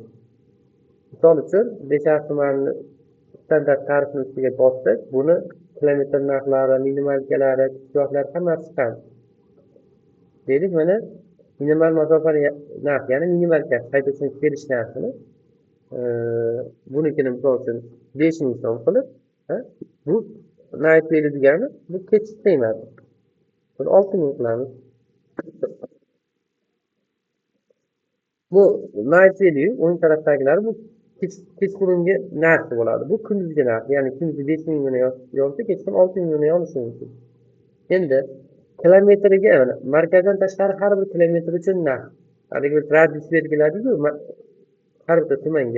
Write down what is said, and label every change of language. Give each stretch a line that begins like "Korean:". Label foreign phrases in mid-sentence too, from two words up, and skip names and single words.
Uzbek: Misol uchun, Beshariq tumani standart tarifini ustiga bossak, buni kilometr narxlari, minimalkalari, hissiyotlar hammasi chiqadi. Deylik, mana minimal masofani narx, ya'ni minimalka haydovchining kelish narxini bunikini misol uchun 5000 so'm qilib, bu
English: night value
Uzbek: degani bu ketish qiymati. Buni 6000 qilamiz. Bu
English: night value
Uzbek: o'ng tarafdagilar bu kechqurungi narxi bo'ladi. Bu kunduzgi narx, ya'ni kunduzi 5000 mingni yozsa, kechqurun 6000 mingni olishi mumkin. Endi kilometriga, mana markazdan tashqari har bir kilometr uchun narx. Haligi bir radius belgiladiku, har bir tumanga.